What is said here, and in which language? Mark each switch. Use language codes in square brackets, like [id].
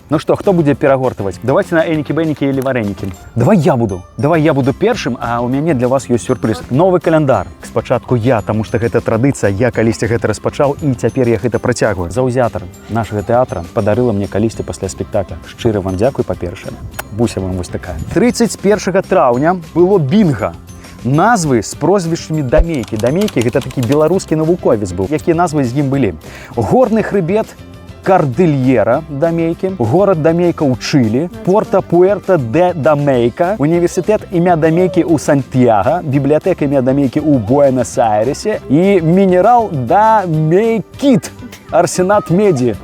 [ru] Ну что, кто будет перагортывать? Давайте на эники-беники или вареники. [be] Давай я буду першым, а у мяне для вас ёсць сюрприз. Новый календар. Спачатку я, таму што гэта традыцыя, я калісьці гэта распачаў і цяпер я гэта працягваю. Заўзятар нашага тэатра падарыла мне калісьці пасля спектакля. Шчыра вам дзякуй, па-першае. Буся вам вось такая. 31 траўня было бінга. Назвы з прозвішчамі дамейкі. Дамейкі гэта такі беларускі навуковец быў. Якія назвы з ім былі? [ru] Горны хрыбет Кордильера Дамейки, город Дамейка у Чили, Порто-Пуэрто де Дамейка, университет имя Дамейки у Сантьяго, библиотека имя Дамейки у Буэнос-Айресе и минерал Дамейкит, арсенат меди.